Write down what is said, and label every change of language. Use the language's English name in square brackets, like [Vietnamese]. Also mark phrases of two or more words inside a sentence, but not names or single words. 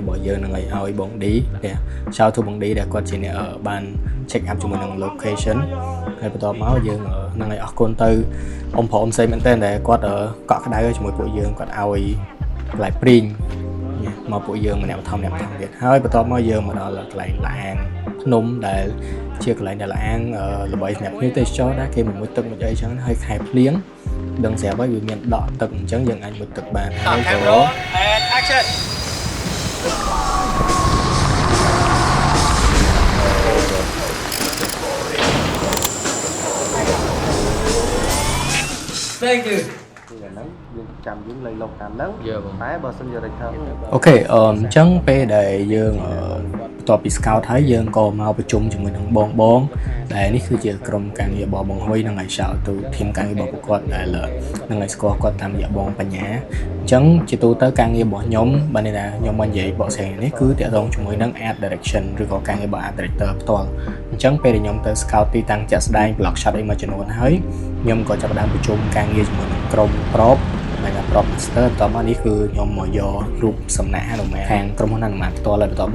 [Khmer] របស់យើងនឹងឲ្យបងឌីចៅទូបងឌីដែលគាត់ជាអ្នកបាន [English] check up [Khmer] ជាមួយនឹង location ហើយបន្ទាប់មកយើងនឹងឲ្យអរគុណទៅអ៊ំប្រុសអ៊ំស្រីមែនតើដែលគាត់កក់ក្ដៅជាមួយពួកយើងគាត់ឲ្យកន្លែងព្រីងមកពួកយើងម្នាក់បន្ថែមទៀតហើយបន្ទាប់មកយើងមកដល់កន្លែងឡាអាងភ្នំដែលជាកន្លែងដែលឡាអាងល្បីសម្រាប់ភ្ញៀវទេសចរដែរគេមកមុជទឹកមុជអីចឹងហើយខែភ្លៀងដឹងស្រាប់ហើយវាមានដក់ទឹកអញ្ចឹងយើងអាចមុជទឹកបានហើយក៏ [English] and action Thank you [Khmer] ហ្នឹងយើងចាំយើងលៃលោកតាមហ្នឹងតែបើសិនជា return អូខេអញ្ចឹងពេលដែលយើងបន្ទាប់ពី scout ហើយយើងក៏មកប្រជុំជាមួយនឹងបងដែលនេះគឺជា ក្រុមការងាររបស់បងហ៊ុយនិងឲ្យ shout ទៅ team ការងាររបស់ពួកគាត់ដែលនឹងឲ្យស្គាល់គាត់តាមរយៈបងបញ្ញាអញ្ចឹងជាទូទៅការងាររបស់ខ្ញុំបើនេះថាខ្ញុំមកនិយាយបកស្រាយនេះគឺតាក់ទងជាមួយនឹង [English] art direction [Khmer] ឬក៏ការងាររបស់ [English] art director [Khmer] ផ្ទាល់អញ្ចឹងពេលដែលខ្ញុំទៅ scout ទីតាំងជាក់ស្ដែង [English] block shot [Khmer] អីមួយចំនួនហើយខ្ញុំក៏ចាប់ផ្ដើមប្រជុំការងារជាមួយនឹងក្រុម prop ដែលថា [English] prop master [Khmer] បន្ទាប់មកនេះគឺខ្ញុំមកយករូបសំណាកហនុមានខាងក្រុមហ៊ុនហនុមានផ្ទាល់ហើយបន្ទាប់